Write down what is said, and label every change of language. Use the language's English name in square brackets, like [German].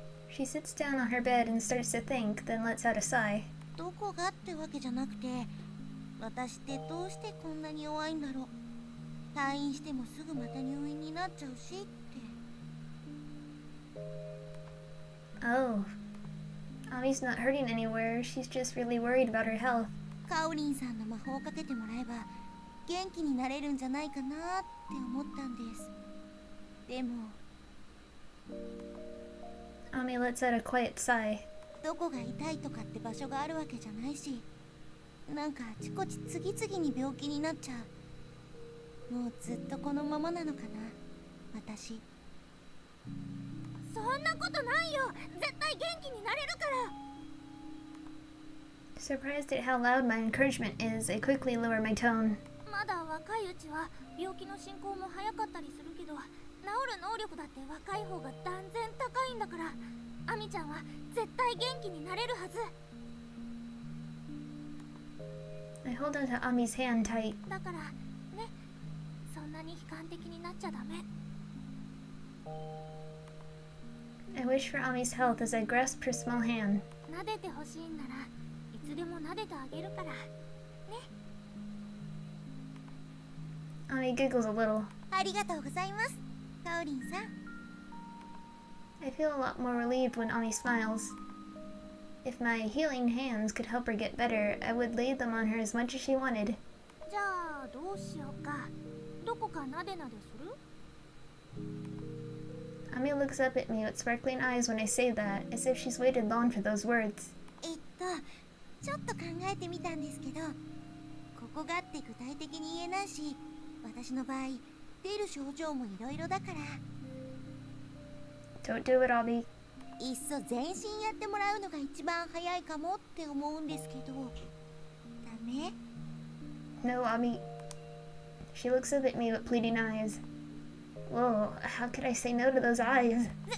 [English] She sits down on her bed and starts to think, then lets out a sigh. [Japanese] どこがってわけじゃなくて、私ってどうしてこんなに弱いんだろう。退院してもすぐまた入院になっちゃうしって。 [English] Oh. Ami's not hurting anywhere, she's just really worried about her health. [Japanese] カオリンさんの魔法をかけてもらえば元気になれるんじゃないかなって思ったんです。でも [English] Ami lets out a quiet sigh. [Japanese] どこが痛いとかって場所があるわけじゃないし、なんかあちこち次々に病気になっちゃう。もうずっとこのままなのかな、私。そんなことないよ。絶対元気になれるから。 [English] Surprised at how loud my encouragement is, I quickly lower my tone. [Japanese] まだ若いうちは病気の進行も早かったりするけど、治る能力だって若い方が断然高いんだから、アミちゃんは絶対元気になれるはず。 [English] I hold onto Ami's hand tight. [Japanese] だからね、そんなに悲観的になっちゃダメ。 [English] I wish for Ami's health as I grasp her small hand. [Japanese] 撫でてほしいんならいつでも撫でてあげるからね。 [English] Ami giggles a little. [Japanese] ありがとうございます、カオリンさん。 [English] I feel a lot more relieved when Ami smiles. If my healing hands could help her get better, I would lay them on her as much as she wanted. [Japanese] じゃあどうしようか。どこか撫でなでする？ [English] Ami looks up at me with sparkling eyes when I say that, as if she's waited long for those words. [Japanese] ちょっと考えてみたんですけど、ここがって具体的に言えないし、私の場合出る症状もいろいろだから。 [English] Don't do it, Ami. [Japanese] いっそ全身やってもらうのが一番早いかもって思うんですけど、ダメ？ [English] No, Ami. She looks up at me with pleading eyes. Whoa, how could I say no to those eyes?